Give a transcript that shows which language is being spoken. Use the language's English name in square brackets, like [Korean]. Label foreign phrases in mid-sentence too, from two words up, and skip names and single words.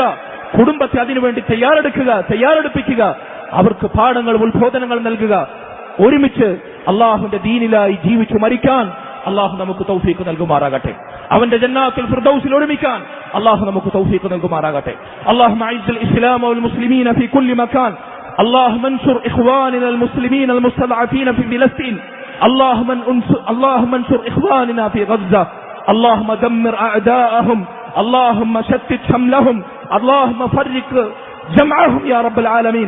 [Malayalam] കുടുംബത്തെ അതിനുവേണ്ടി തയ്യാറെടുപ്പിക്കുക. അവർക്ക് പാഠങ്ങൾ ഉത്ബോധനങ്ങൾ നൽകുക. ഒരുമിച്ച് അള്ളാഹുവിന്റെ ദീനിലായി ജീവിച്ചു മരിക്കാൻ അള്ളാഹു നമുക്ക് തൗഫീഖ് നൽകുമാറാകട്ടെ. അവന്റെ ജന്നാത്തുൽ ഫിർദൗസിൽ ഒരുമിക്കാൻ അള്ളാഹു നമുക്ക് തൗഫീഖ് നൽകുമാറാകട്ടെ. [Arabic] اللهم أعز الإسلام والمسلمين في كل مكان. اللهم انصر إخواننا المسلمين المستضعفين في فلسطين. اللهم انصر إخواننا في غزة. اللهم دمر أعداءهم. اللهم شتت شملهم. اللهم فرق جمعهم يا رب العالمين.